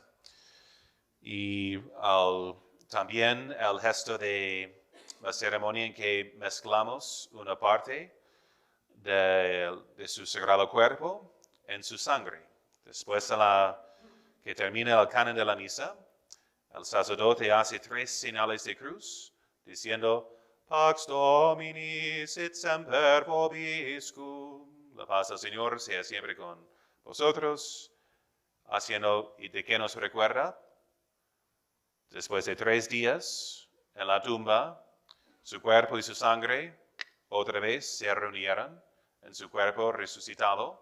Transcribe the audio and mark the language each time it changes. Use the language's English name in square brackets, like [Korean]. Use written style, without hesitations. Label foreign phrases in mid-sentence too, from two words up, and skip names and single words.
[Spanish] Y también el gesto de la ceremonia en que mezclamos una parte de su sagrado cuerpo en su sangre. Después que termina el canon de la misa, el sacerdote hace 3 señales de cruz, diciendo, [Latin] Pax Domini sit semper vobiscum. [Spanish] La paz del Señor sea siempre con vosotros. Haciendo, ¿y de qué nos recuerda? Después de 3 días en la tumba, su cuerpo y su sangre otra vez se reunieron en su cuerpo resucitado.